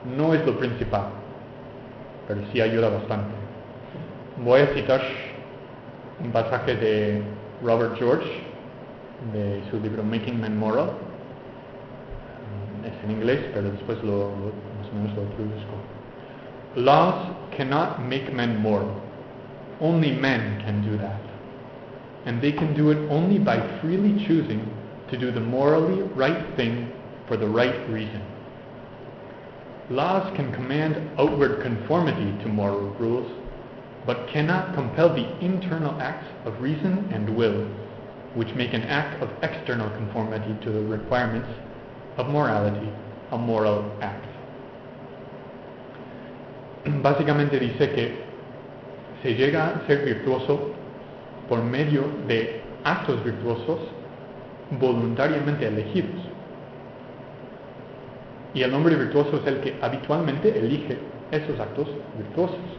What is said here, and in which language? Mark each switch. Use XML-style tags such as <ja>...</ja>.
<es>No es lo principal, pero sí ayuda bastante. Voy a citar un pasaje de Robert George, de su libro Making Men Moral. Es en inglés, pero después más o menos lo traduzco.</es> <en>Laws cannot make men moral. Only men can do that. And they can do it only by freely choosing to do the morally right thing for the right reason. Laws can command outward conformity to moral rules, but cannot compel the internal acts of reason and will, which make an act of external conformity to the requirements of morality a moral act.</en> <es>Básicamente dice que se llega a ser virtuoso por medio de actos virtuosos voluntariamente elegidos. Y el hombre virtuoso es el que habitualmente elige esos actos virtuosos.</es>